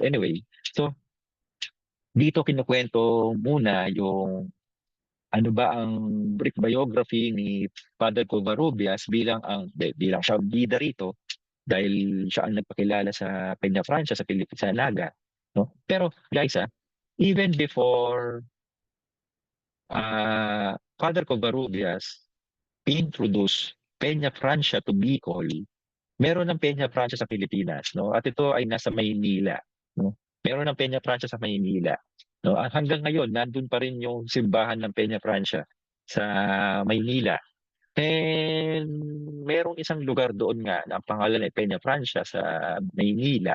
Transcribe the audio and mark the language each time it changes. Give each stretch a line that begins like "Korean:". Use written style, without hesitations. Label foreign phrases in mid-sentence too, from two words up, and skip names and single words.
Filipino: Anyway, so dito kinukwento muna yung ano ba ang
English: brief biography
Filipino: ni Father Covarrubias bilang siya ang bida rito dahil siya ang nagpakilala sa Peña Francia sa Pilipinas sa Naga, no? Pero guys,
English: even before Father Covarrubias introduce Peña Francia to Bicol, meron ng Peña Francia sa Pilipinas, no?
Filipino: At ito ay nasa Maynila, no? Meron ng Peña Francia sa Maynila, no? At hanggang ngayon, nandun pa rin yung simbahan ng Peña Francia sa Maynila. And merong isang lugar doon nga na ang pangalan ay Peña Francia sa Maynila.